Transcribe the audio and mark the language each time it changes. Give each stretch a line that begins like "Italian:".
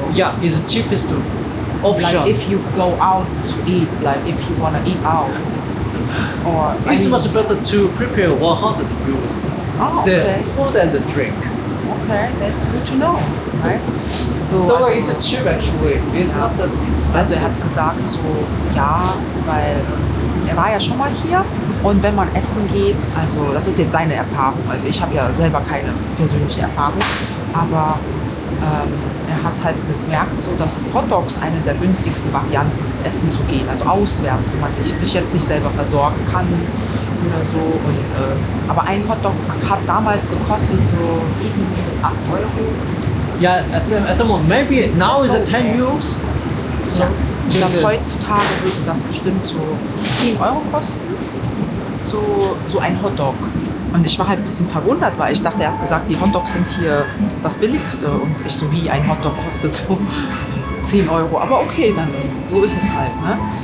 English: Yeah, it's cheapest option. Like if you go out to eat, like if you want to eat out. Or... It's much better to prepare 100 euros. Oh, The okay. food and the drink. Okay, that's good to know, right? So also, it's cheap actually. It's not that expensive.
German: Also er hat gesagt so, ja, weil er war ja schon mal hier und wenn man essen geht, also das ist jetzt seine Erfahrung, also ich habe ja selber keine persönliche Erfahrung, aber er hat halt gemerkt, so, dass Hotdogs eine der günstigsten Varianten ist, essen zu gehen, also auswärts, wenn man sich jetzt nicht selber versorgen kann oder so. Und, aber ein Hotdog hat damals gekostet so 7 bis 8 Euro.
English: Yeah, at the moment, maybe now is it 10 euros.
German: Ja. Ich glaube, heutzutage würde das bestimmt so 10 Euro kosten, so ein Hotdog. Und ich war halt ein bisschen verwundert, weil ich dachte, er hat gesagt, die Hotdogs sind hier das Billigste. Und ich so, wie ein Hotdog kostet so 10 Euro. Aber okay, dann so ist es halt, ne?